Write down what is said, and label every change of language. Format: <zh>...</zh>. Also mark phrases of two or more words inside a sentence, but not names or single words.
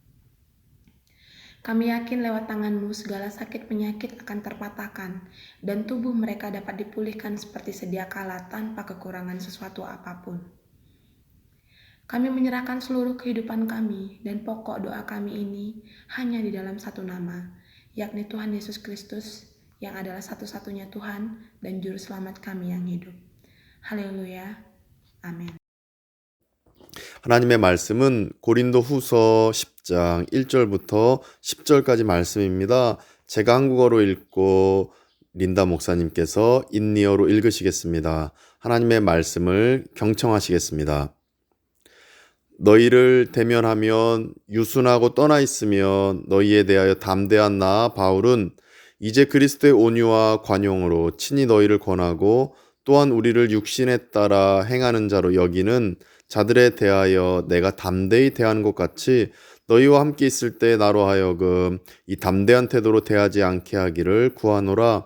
<id>Kami yakin lewat tangan-Mu segala sakit penyakit akan terpatahkan, dan tubuh mereka dapat dipulihkan seperti sedia kala tanpa kekurangan sesuatu apapun. Kami menyerahkan seluruh kehidupan kami dan pokok doa kami ini hanya di dalam satu nama, yakni Tuhan Yesus Kristus yang adalah satu-satunya Tuhan dan Juru Selamat kami yang hidup. Haleluya.</id> <ko>아멘. 하나님의 말씀은 고린도 후서 10장 1절부터 10절까지 말씀입니다. 제가 한국어로 읽고 린다 목사님께서 인리어로 읽으시겠습니다. 하나님의 말씀을 경청하시겠습니다. 너희를 대면하면 유순하고 떠나 있으면 너희에 대하여 담대한 나 바울은 이제 그리스도의 온유와 관용으로 친히 너희를 권하고 또한 우리를 육신에 따라 행하는 자로 여기는 자들에 대하여 내가 담대히 대하는 것 같이 너희와 함께 있을 때 나로 하여금 이 담대한 태도로 대하지 않게 하기를 구하노라.</ko>